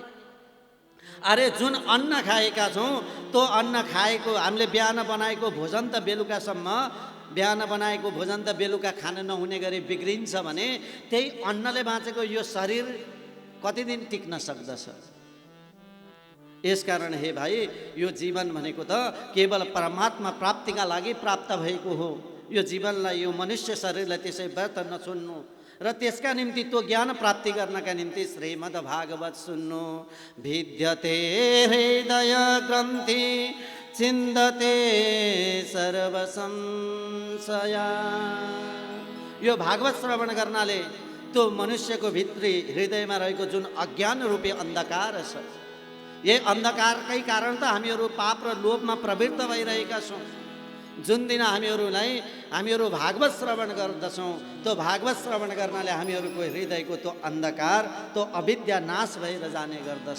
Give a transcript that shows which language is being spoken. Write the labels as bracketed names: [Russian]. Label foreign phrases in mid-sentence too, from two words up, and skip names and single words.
[Nepali] अरे जुन अन्न खाएका छौँ त्यो अन्न खाएको हामीले बिहान बनाएको भोजन त बेलुकासम्म, बिहान बनाएको भोजन त बेलुका खान नहुने गरी बिग्रिन्छ भने त्यही अन्नले बाँचेको यो शरीर कति दिन टिक्न सक्दछ? यसकारण हे भाइ, यो जीवन भनेको त केवल परमात्मा प्राप्तिका लागि प्राप्त भएको हो। यो जीवनलाई, यो मनुष्य शरीरलाई त्यसै व्यर्थ नछुन्नु र त्यसका निम्ति त्यो ज्ञान प्राप्ति गर्नका निम्ति श्रीमद् भागवत सुन्नु। [Sanskrit] भिद्यते हृदय ग्रन्थि चिन्दते सर्व संशया। [Nepali] यो भागवत श्रवण गर्नाले त्यो मनुष्यको भित्री हृदयमा रहेको जुन अज्ञान रूपी अन्धकार छ यही अन्धकारकै कारण त हामीहरू पाप र लोभमा प्रवृत्त भइरहेका छौँ। जुन दिन हामीहरू भागवत श्रवण गर्दछौँ, त्यो भागवत श्रवण गर्नाले हामीहरूको हृदयको त्यो अन्धकार, त्यो अविद्या नाश भएर जाने गर्दछ।